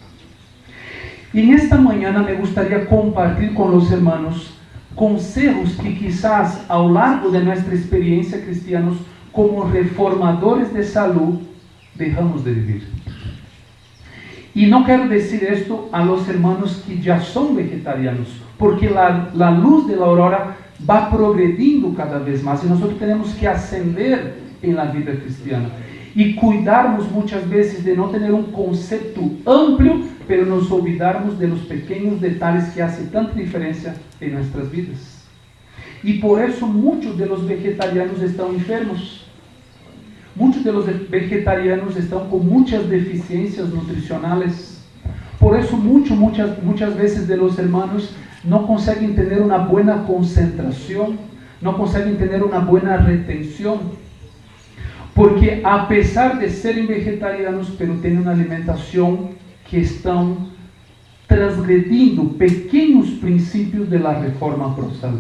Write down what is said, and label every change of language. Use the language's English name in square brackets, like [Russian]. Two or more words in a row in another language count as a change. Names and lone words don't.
[Portuguese] E nesta manhã me gostaria compartilhar com os irmãos conselhos que quizás ao largo de nossa experiência cristianos como reformadores de saúde deixamos de viver. E não quero dizer isto [Spanish] a los hermanos [Portuguese] que já são vegetarianos, porque a luz da aurora vai progredindo cada vez mais e nós temos que ascender em [Spanish] la vida cristiana [Portuguese] e cuidarmos muitas vezes de não ter um conceito amplo, [Spanish] pero nos olvidarmos de los [Portuguese] pequenos detalhes que fazem tanta diferença em nossas vidas. E por isso muitos [Spanish] de los vegetarianos [Portuguese] estão enfermos. Muitos [Spanish] de los vegetarianos [Portuguese] estão com muitas deficiências nutricionais. Por isso muitas vezes [Spanish] de los hermanos [Portuguese] não conseguem ter uma boa concentração, não conseguem ter uma boa retenção, porque a pesar de serem vegetarianos, pero têm uma alimentação que estão transgredindo pequenos princípios da reforma pro saúde.